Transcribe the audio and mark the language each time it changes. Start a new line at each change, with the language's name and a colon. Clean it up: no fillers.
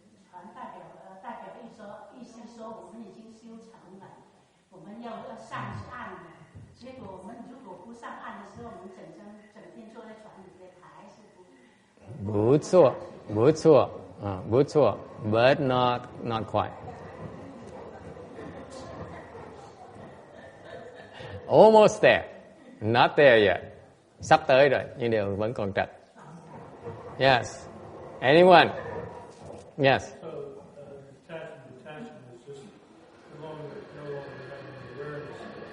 Chinese: 船代表意思说我们已经修成了，我们要上岸了。结果我们如果不上岸的时候，我们整天坐在船里面还是不错不错
English: but not quite. Almost there, not there yet.
Vietnamese: Sắp tới rồi, nhưng đều vẫn còn trật.
English: Yes. Anyone? Yes. So, detachment is just no longer having awareness of